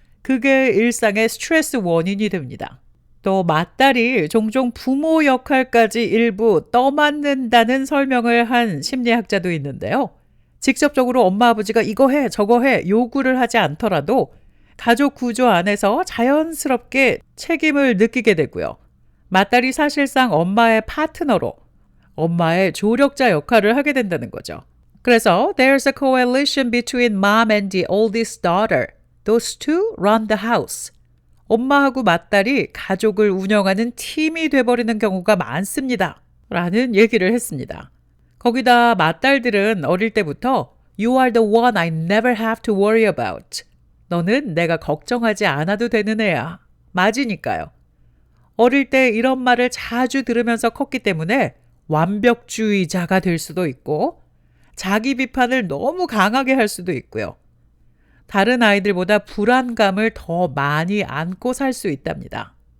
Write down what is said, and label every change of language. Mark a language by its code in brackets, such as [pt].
[ko] 그게 일상의 스트레스 원인이 됩니다. 또 맏딸이 종종 부모 역할까지 일부 떠맡는다는 설명을 한 심리학자도 있는데요. 직접적으로 엄마 아버지가 이거 해 저거 해 요구를 하지 않더라도 가족 구조 안에서 자연스럽게 책임을 느끼게 되고요. 맏딸이 사실상 엄마의 파트너로 엄마의 조력자 역할을 하게 된다는 거죠. 그래서 [en] there's a coalition between mom and the oldest daughter. Those two run the house. [ko] 엄마하고 맏딸이 가족을 운영하는 팀이 돼버리는 경우가 많습니다. 라는 얘기를 했습니다. 거기다 맏딸들은 어릴 때부터 [en] You are the one I never have to worry about. [ko] 너는 내가 걱정하지 않아도 되는 애야. 맞으니까요. 어릴 때 이런 말을 자주 들으면서 컸기 때문에 완벽주의자가 될 수도 있고 자기 비판을 너무 강하게 할 수도 있고요. 다른 아이들보다 불안감을 더 많이 안고 살 수 있답니다.